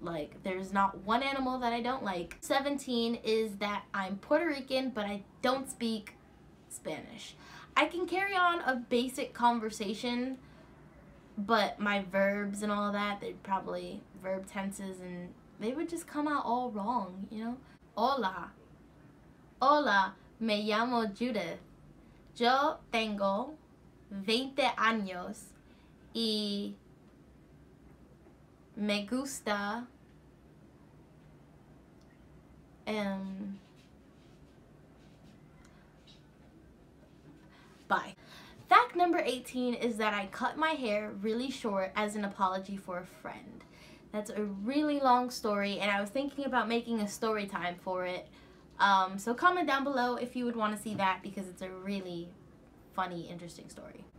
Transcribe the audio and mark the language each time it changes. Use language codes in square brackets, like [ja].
[en] Like, there's not one animal that I don't like. 17 is that I'm Puerto Rican, but I don't speak Spanish. I can carry on a basic conversation, but my verbs and all that, they'd probably, verb tenses, and they would just come out all wrong, you know? [es] Hola. Hola, me llamo Judith. Yo tengo 20 años y me gusta bye. [en] Fact number 18 is that I cut my hair really short as an apology for a friend. That's a really long story, and I was thinking about making a story time for it. So comment down below if you would want to see that, because it's a really funny, interesting story.